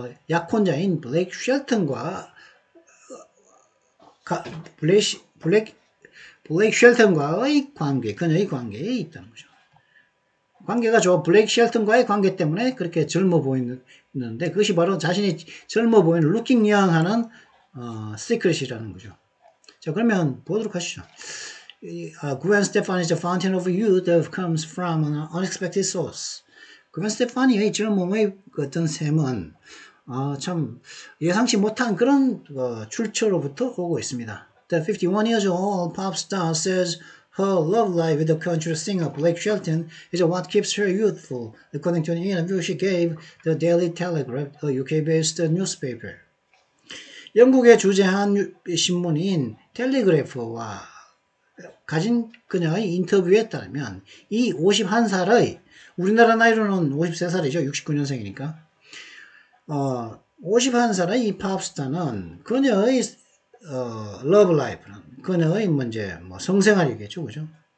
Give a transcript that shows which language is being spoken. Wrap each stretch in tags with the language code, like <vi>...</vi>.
<ko>약혼자인 블레이크 쉘턴과 블레이크 쉘턴과의 관계, 그녀의 관계에 있다는 거죠. 관계가 블레이크 쉘턴과의 관계 때문에 그렇게 젊어 보이는데 그것이 바로 자신이 젊어 보이는</ko> <en>looking young</en> <ko>하는 시크릿이라는 거죠. 자, 그러면 보도록 하시죠.</ko> <en>Gwen Stefani is the fountain of youth that comes from an unexpected source.</en> <ko>Gwen Stefani의 젊음의 어떤 샘은 참 예상치 못한 그런 출처로부터 오고 있습니다.</ko> <en>The 51 years old pop star says her love life with the country singer Blake Shelton is what keeps her youthful, according to an interview she gave the Daily Telegraph, a UK-based newspaper.</en> <ko>영국의 주재한 신문인 텔레그래프와 가진 그녀의 인터뷰에 따르면 이 51살의 우리나라 나이로는 53살이죠. 69년생이니까 51살의 이 팝스타는 그녀의 러브 라이프는 그녀의 성생활이겠죠. 그죠?</ko>